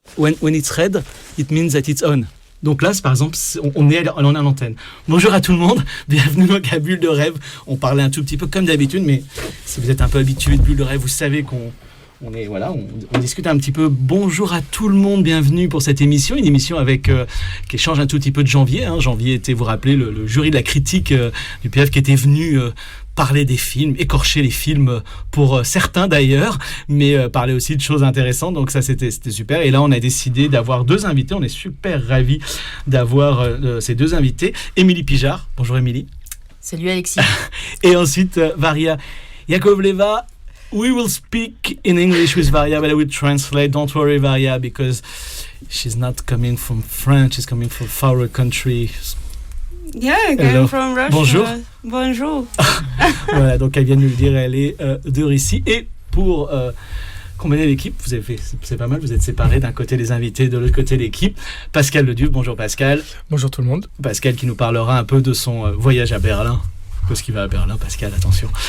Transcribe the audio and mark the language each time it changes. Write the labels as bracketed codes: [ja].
[en] when it's red, it means that it's on. [fr] Donc là, par exemple, on est à l'antenne. Bonjour à tout le monde, bienvenue dans la Bulle de Rêve. On parlait un tout petit peu comme d'habitude, mais si vous êtes un peu habitué de Bulle de Rêve, vous savez qu'on discute un petit peu. Bonjour à tout le monde, bienvenue pour cette émission, une émission qui change un tout petit peu de Janvier. Janvier était, vous rappelez, le jury de la critique du PF qui était venu parler des films, écorcher les films pour certains d'ailleurs, mais parler aussi de choses intéressantes, donc ça c'était super. Et là on a décidé d'avoir deux invités, on est super ravis d'avoir ces deux invités. Émilie Pijard, bonjour Émilie. Salut Alexis. Et ensuite Varia Yakovleva. [en] We will speak in English with Varia, but I will translate. Don't worry, Varia, because she's not coming from France, she's coming from far country. Yeah, I'm from Russia. [fr] Bonjour. Bonjour. Voilà, donc elle vient de nous le dire, elle est de Russie. Et pour combiner l'équipe, vous avez fait, c'est pas mal, vous êtes séparés, d'un côté les invités, de l'autre côté l'équipe. Pascal Leduc, bonjour Pascal. Bonjour tout le monde. Pascal qui nous parlera un peu de son voyage à Berlin. Parce qu'il va à Berlin, Pascal, attention.